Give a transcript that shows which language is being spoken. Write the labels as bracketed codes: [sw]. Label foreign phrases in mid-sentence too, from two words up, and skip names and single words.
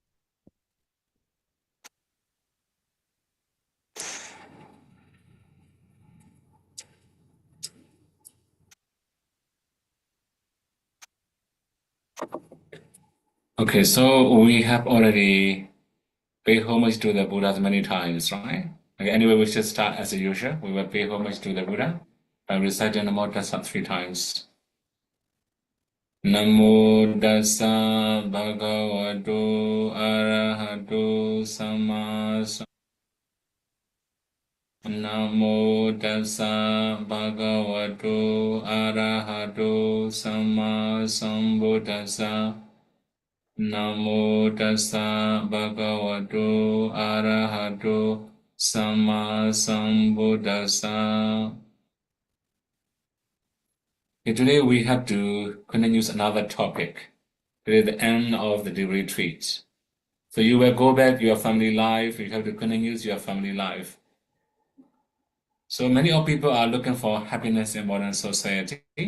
[en] Okay, so we have already paid homage to the Buddha many times, right? Okay, anyway, we should start as usual. We will pay homage to the Buddha by reciting Namo Tassa 3 times. [pi] Namo Tassa Bhagavato Arahato Sama Namo Tassa Bhagavato Arahato Sama Sambuddhassa Namo Tassa Bhagavato Arahato Sama Sambuddhassa. [en] Okay, today we have to continue another topic. Today is the end of the retreat. So you will go back to your family life. You have to continue your family life. So many of people are looking for happiness in modern society.